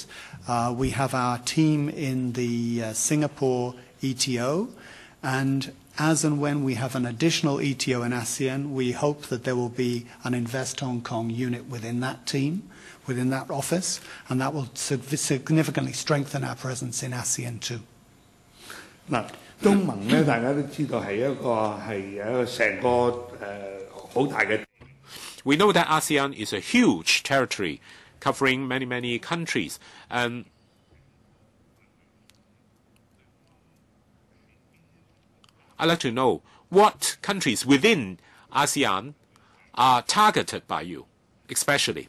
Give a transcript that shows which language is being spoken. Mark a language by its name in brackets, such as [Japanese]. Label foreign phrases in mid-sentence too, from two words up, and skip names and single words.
[English] We have our team in the Singapore ETO, and as and when we have an additional ETO in ASEAN, we hope that there will be an Invest Hong Kong unit within that team, within that office, and that will significantly strengthen our presence in ASEAN too. [Cantonese] 嗱，東盟咧，大家都知道係一個成個好大嘅。 [English] We know that ASEAN is a huge territory covering many, many countries. And I'd like to know what countries within ASEAN are targeted by you, especially.